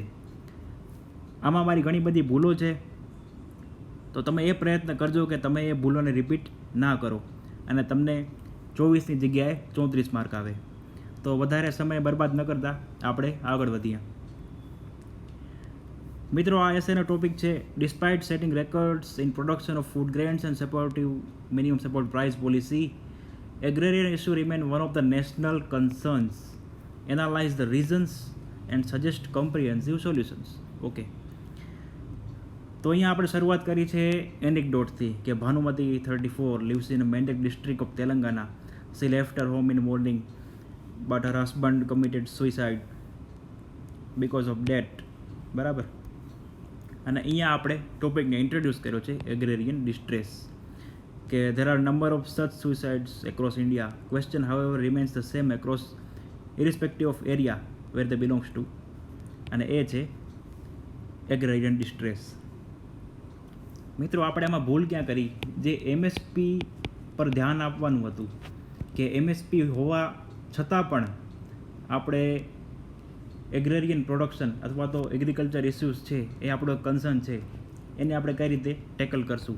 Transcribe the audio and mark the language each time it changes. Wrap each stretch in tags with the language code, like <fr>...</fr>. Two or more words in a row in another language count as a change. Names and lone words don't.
<gu>આમાં મારી ઘણી બધી ભૂલો છે, તો તમે એ પ્રયત્ન કરજો કે તમે એ ભૂલોને રિપીટ ના કરો અને તમને 24ની જગ્યાએ 34 માર્ક આવે. તો વધારે સમય બરબાદ ન કરતા આપણે આગળ વધીએ. મિત્રો, આ એસેનો ટોપિક છે</gu> <en>despite setting records in production of food grains and supportive minimum support price policy, agrarian issue remain one of the national concerns. Analyze the reasons and suggest comprehensive solutions.</en> <gu>ઓકે, તો અહીંયા આપણે શરૂઆત કરી છે એનેક્ડોટથી કે ભાનુમતી 34</gu> <en>lives in a Mendak district of Telangana. She left her home in the morning but her husband committed suicide because of debt.</en> <gu>બરાબર. અને અહીંયા આપણે ટોપિકને ઇન્ટ્રોડ્યુસ કર્યો છે</gu> <en>agrarian distress,</en> <gu>કે</gu> <en>there are number of such suicides across India. Question however remains the same across irrespective of area where they belongs to.</en> <gu>અને એ છે</gu> <en>agrarian distress.</en> <gu>મિત્રો, આપણે આમાં ભૂલ ક્યાં કરી? જે એમએસપી પર ધ્યાન આપવાનું હતું, કે એમએસપી હોવા છતાં પણ આપણે</gu> <en>agrarian production</en> <gu>અથવા તો</gu> <en>agriculture issues</en> <gu>છે એ આપણો કન્સર્ન છે, એને આપણે કઈ રીતે ટેકલ કરશું.</gu>